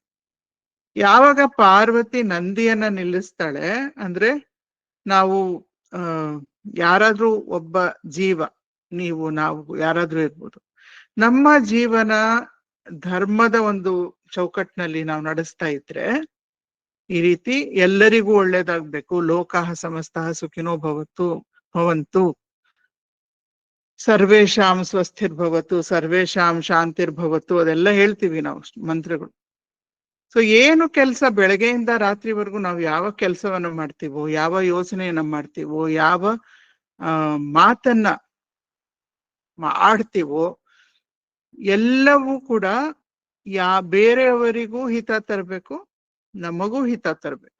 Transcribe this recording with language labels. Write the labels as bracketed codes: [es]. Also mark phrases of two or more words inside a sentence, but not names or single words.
[kn] ಯಾವಾಗ ಪಾರ್ವತಿ ನಂದಿಯನ್ನ ನಿಲ್ಲಿಸ್ತಾಳೆ ಅಂದ್ರೆ, ನಾವು ಯಾರಾದ್ರೂ ಒಬ್ಬ ಜೀವ, ನೀವು ನಾವು ಯಾರಾದ್ರೂ ಇರ್ಬೋದು, ನಮ್ಮ ಜೀವನ ಧರ್ಮದ ಒಂದು ಚೌಕಟ್ಟಿನಲ್ಲಿ ನಾವು ನಡೆಸ್ತಾ ಇದ್ರೆ, ಈ ರೀತಿ ಎಲ್ಲರಿಗೂ ಒಳ್ಳೇದಾಗ್ಬೇಕು, [sa] ಲೋಕಃ ಸಮಸ್ತಃ ಸುಖಿನೋ ಭವಂತು, ಸರ್ವೇಶಾಂ ಸ್ವಸ್ಥಿರ್ಭವತು, ಸರ್ವೇಶಾಂ ಶಾಂತಿರ್ಭವತು, [kn] ಅದೆಲ್ಲ ಹೇಳ್ತೀವಿ ನಾವು ಮಂತ್ರಗಳು. ಸೊ ಏನು ಕೆಲಸ ಬೆಳಗ್ಗೆಯಿಂದ ರಾತ್ರಿವರೆಗೂ ನಾವು ಯಾವ ಕೆಲಸವನ್ನ ಮಾಡ್ತೀವೋ, ಯಾವ ಯೋಚನೆಯನ್ನ ಮಾಡ್ತೀವೋ, ಯಾವ ಮಾತನ್ನ ಆಡ್ತೀವೋ, ಎಲ್ಲವೂ ಕೂಡ ಬೇರೆಯವರಿಗೂ ಹಿತ ತರಬೇಕು, ನಮಗೂ ಹಿತ ತರಬೇಕು.